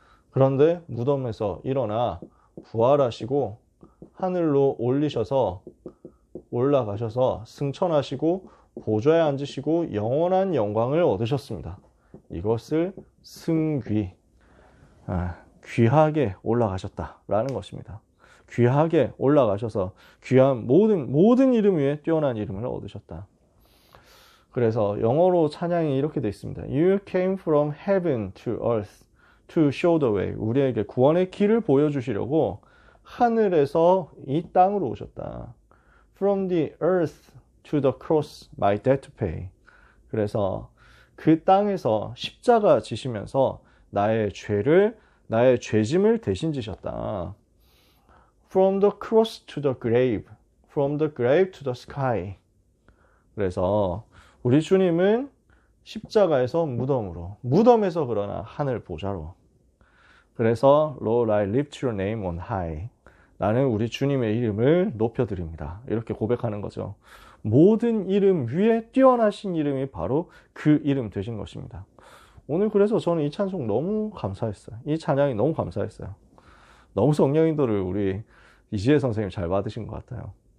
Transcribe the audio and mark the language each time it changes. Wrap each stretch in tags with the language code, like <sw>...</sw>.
<ko>그런데 무덤에서 일어나 부활하시고 하늘로 올라가셔서 승천하시고 보좌에 앉으시고 영원한 영광을 얻으셨습니다. 이것을 승귀, 귀하게 올라가셨다라는 것입니다. 귀하게 올라가셔서 귀한 모든 이름 위에 뛰어난 이름을 얻으셨다. 그래서 영어로 찬양이 이렇게 되어 있습니다.</ko> <en>You came from heaven to earth to show the way.</en> <ko>우리에게 구원의 길을 보여주시려고 하늘에서 이 땅으로 오셨다.</ko> <en>From the earth to the cross, my debt to pay.</en> <ko>그래서 그 땅에서 십자가 지시면서 나의 죄짐을 대신 지셨다.</ko> <en>From the cross to the grave, from the grave to the sky.</en> <ko>그래서 우리 주님은 십자가에서 무덤에서 그러나 하늘 보좌로.</ko> <en>그래서 Lord, I lift your name on high.</en> <ko>나는 우리 주님의 이름을 높여드립니다. 이렇게 고백하는 거죠. 모든 이름 위에 뛰어나신 이름이 바로 그 이름 되신 것입니다. 오늘 그래서 저는 이 찬송 너무 감사했어요. 이 찬양이 너무 감사했어요. 너무 성령인도를 우리 이지혜 선생님 잘 받으신 것 같아요.</ko>